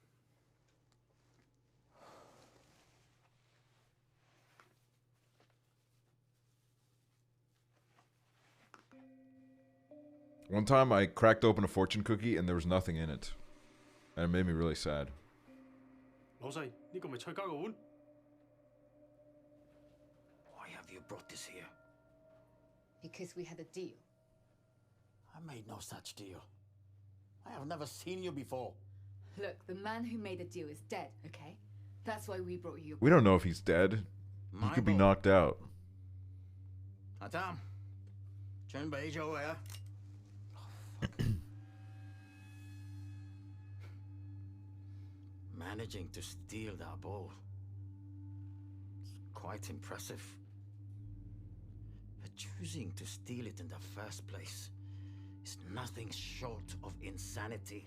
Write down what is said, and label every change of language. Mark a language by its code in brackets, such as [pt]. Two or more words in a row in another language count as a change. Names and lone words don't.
[en] One time I cracked open a fortune cookie and there was nothing in it. And it made me really sad. [yue] 老細，呢個咪蔡家嘅碗？ [en] Why have you brought this here? Because we had a deal. I made no such deal. I have never seen you before. Look, the man who made the deal is dead, okay? That's why we brought you. We don't know if he's dead. He could be knocked out. Adam, [yue] 準備咗未啊？ [en] Managing to steal that ball. It's quite impressive. But choosing to steal it in the first place is nothing short of insanity.